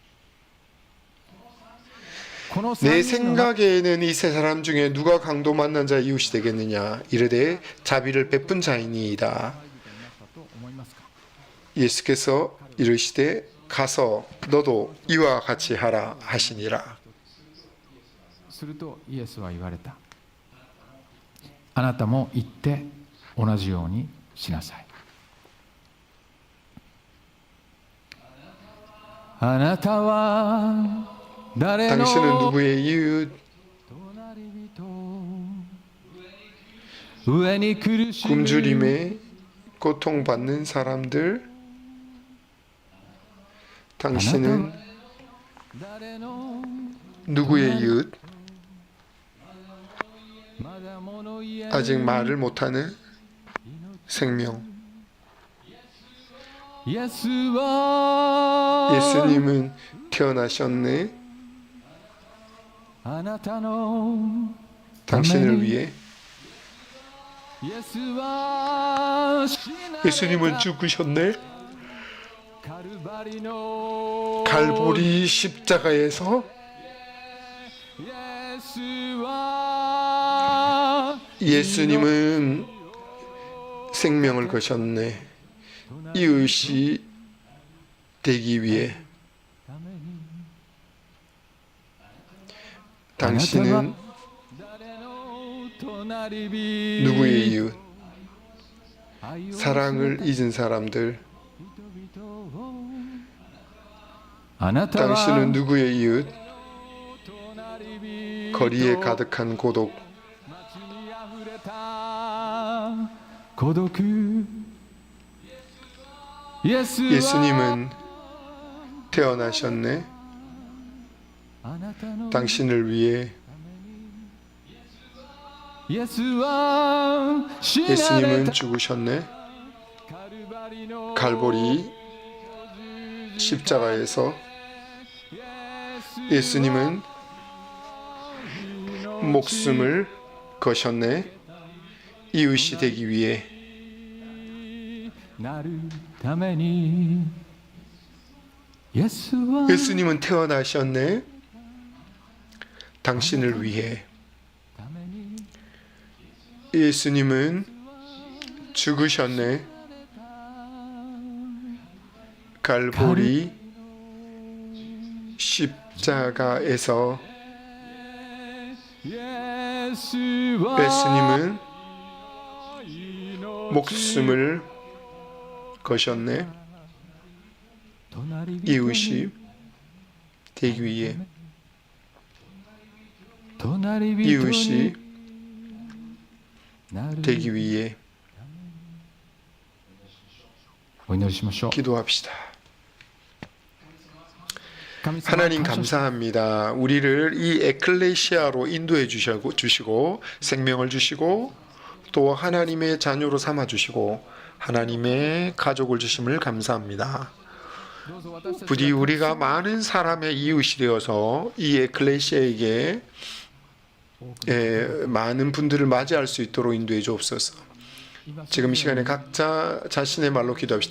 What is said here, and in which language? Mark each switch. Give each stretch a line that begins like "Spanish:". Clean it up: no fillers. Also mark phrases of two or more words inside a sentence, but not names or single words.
Korean: 내 생각에는 이 3사람 중에 누가 강도 만난 자의 이웃이 되겠느냐. 이르되 자비를 베푼 자이니이다. 예수께서 이르시되 가서 너도 이와 같이 하라 하시니라.
Japanese: するとイエスは言われた。あなたも行って同じようにしなさい。あなたは誰の
Korean: 당신은 누구의 이웃,
Japanese: 隣人上に苦しむ
Korean: 굶주림에 고통받는 사람들, 당신은
Japanese: 誰の
Korean: 누구의 이웃,
Japanese: まだ物言えぬ
Korean: 아직 말을 못하는 생명.
Japanese: イエスは
Korean: 예수님은 태어나셨네.
Japanese: あなたの
Korean: 당신을 위해.
Japanese: イエスは死なれた
Korean: 예수님은 죽으셨네.
Japanese: カルバリの
Korean: 갈보리 십자가에서
Japanese: イエスは
Korean: 예수님은 생명을 거셨네. 이웃이 되기 위해. 당신은
Japanese: 誰の隣人
Korean: 누구의 이웃,
Japanese: 愛を
Korean: 사랑을 잊은 사람들,
Japanese: 人々をあなたは
Korean: 당신은 누구의 이웃,
Japanese: 隣人
Korean: 거리에 가득한 고독,
Japanese: 街にあふれた孤独イエスは
Korean: 예수님은 태어나셨네.
Japanese: あなたの
Korean: 당신을 위해.
Japanese: イエスは死なれ
Korean: 예수님은
Japanese: た
Korean: 죽으셨네.
Japanese: カルバリの
Korean: 갈보리 십자가에서 예수님은 목숨을 거셨네. 이웃이 되기 위해.
Japanese: なるためにイエスは
Korean: 예수님은 태어나셨네. 당신을 위해.
Japanese: ために
Korean: 예수님은 죽으셨네. 갈보리 십자가에서 イエスは 예수님은 목숨을 거셨네. 이웃이 되기 위해. 이웃이 되기 위해
Japanese: お祈りしましょう。
Korean: 기도합시다.
Japanese: 神様
Korean: 하나님
Japanese: 感謝し
Korean: 감사합니다. 우리를 이 에클레시아로 인도해 주시고 생명을 주시고 또 하나님의 자녀로 삼아 주시고 하나님의 가족을 주심을 감사합니다.
Japanese: どうぞ私たち
Korean: 부디 우리가 많은 사람의 이웃이 되어서 이 에클레시아에게 많은 분들을 맞이할 수 있도록 인도해 주옵소서. 지금 이 시간에 각자 자신의 말로 기도합시다.